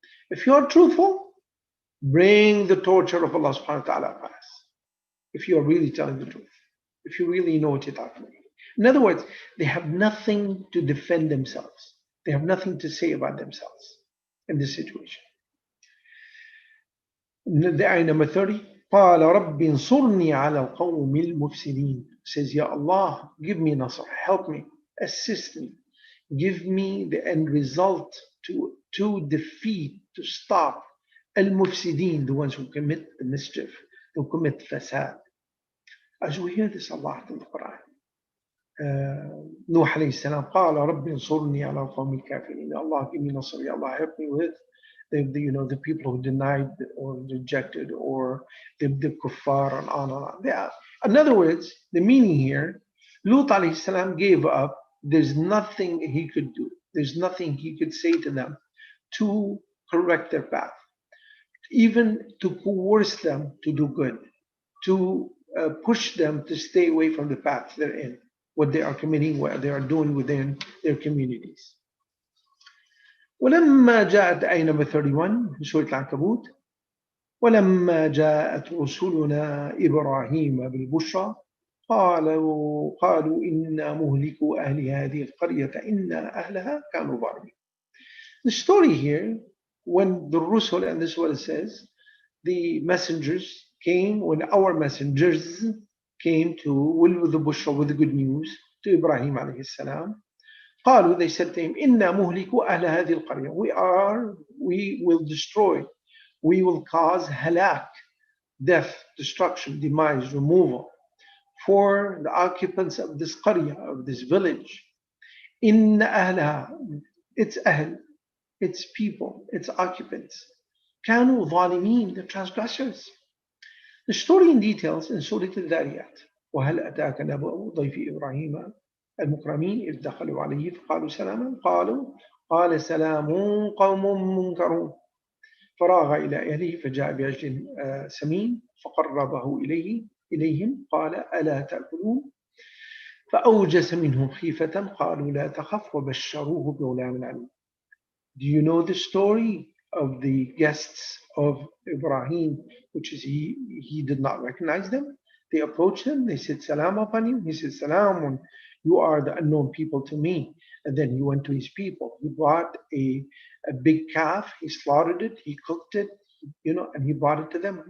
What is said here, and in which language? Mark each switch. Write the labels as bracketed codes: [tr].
[en] If you're truthful, bring the torture of Allah subhanahu wa ta'ala upon us. If you are really telling the truth. If you really know what you're talking about. In other words, they have nothing to defend themselves. They have nothing to say about themselves in this situation. The ayah number 30. [ar] قال رب انصرني على القوم المفسدين. [en] Says, Ya Allah, give me nasr, help me, assist me, give me the end result to defeat, to stop al-mufsideen, the ones who commit the mischief, who commit fasad. As we hear this a lot in the Quran. [ar] Nuh alayhi salam, قال رب انصرني على القوم الكافرين. [en] Allah, give me nasr, Ya Allah, help me with the people who denied or rejected, or the kuffar, and on and on. In other words, the meaning here, Lut alayhi salam gave up. There's nothing he could do. There's nothing he could say to them to correct their path, even to coerce them to do good, to push them to stay away from the path they're in, what they are committing, what they are doing within their communities. [ar] ولما جاءت آية number 31 في سورة العنكبوت ولما جاءت رسلنا إبراهيم بالبشرى قالوا إنا مهلكو أهل هذه القرية إن أهلها كانوا ظالمين. [en] The story here, when the Rusul, and this is what it says, the messengers came, when our messengers came with the bushra, with the good news, to Ibrahim alayhi salam, قالوا, they said to him, إنا مهلكو أهل هذه القرية. We will destroy, we will cause halak, death, destruction, demise, removal for the occupants of this qaryah, of this village. إن أهلها, its ahl, its people, its occupants. كانوا ظالمين, the transgressors. The story in details in Surah Al-Dhariyat. [ar] وهل أتاك نبأ ضيف إبراهيم المكرمين إذ دخلوا عليه فقالوا سلاما قال سلام قوم منكرون فراغ إلى أهله فجاء بعجل سمين فقربه إليهم قال ألا تأكلون فأوجس منهم خيفة قالوا لا تخف وبشروه بغلام عليم. [en] Do you know the story of the guests of Ibrahim, which is he did not recognize them? They approached him, they said salam upon you. He said salam, you are the unknown people to me. And then he went to his people. He brought a big calf, he slaughtered it, he cooked it, and he brought it to them.